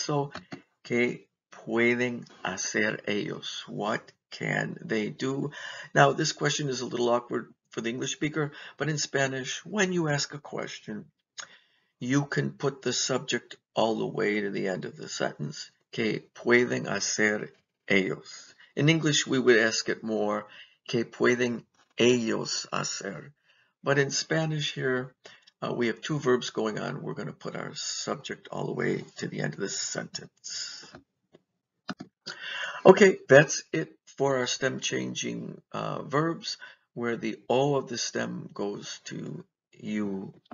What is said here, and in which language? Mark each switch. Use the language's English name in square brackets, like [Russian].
[English] So, [Spanish] ¿qué pueden hacer ellos? [English] What can they do? Now, this question is a little awkward for the English speaker, but in Spanish, when you ask a question, you can put the subject all the way to the end of the sentence. [Spanish] ¿Qué pueden hacer ellos? [English] In English, we would ask it more, [Spanish] ¿qué pueden ellos hacer? [English] But in Spanish here, we have two verbs going on. We're going to put our subject all the way to the end of this sentence. Okay, that's it for our stem changing verbs, where the O of the stem goes to UE.